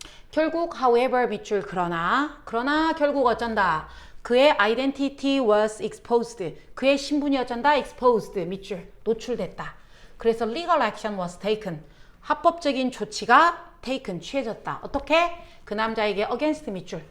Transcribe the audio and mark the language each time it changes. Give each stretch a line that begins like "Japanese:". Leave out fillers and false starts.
Korean: 결국 however 밑줄 그러나 결국 어쩐다.
English: 그의 identity was exposed.
Korean: 그의 신분이 어쩐다? exposed. 밑줄. 노출됐다.
English: 그래서 legal action was taken.
Korean: 합법적인 조치가 taken. 취해졌다. 어떻게? 그 남자에게 against 밑줄.